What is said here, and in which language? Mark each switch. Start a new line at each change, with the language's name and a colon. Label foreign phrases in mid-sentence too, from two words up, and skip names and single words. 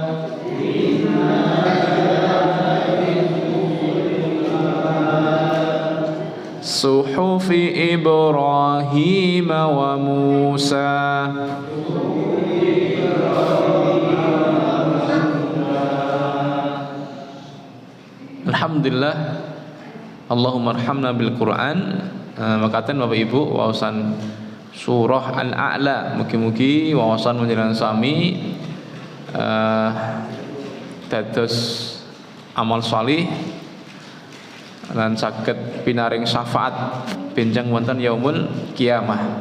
Arabic: صحف إبراهيم وموسى الحمد لله اللهم ارحمنا بالقرآن.
Javanese: Makaten Bapak Ibu wawasan surah Al-A'la, mugi-mugi wawasan panjenengan sami dados amal salih lan saged pinaring syafaat benjang wonten
Arabic: يوم القيامة.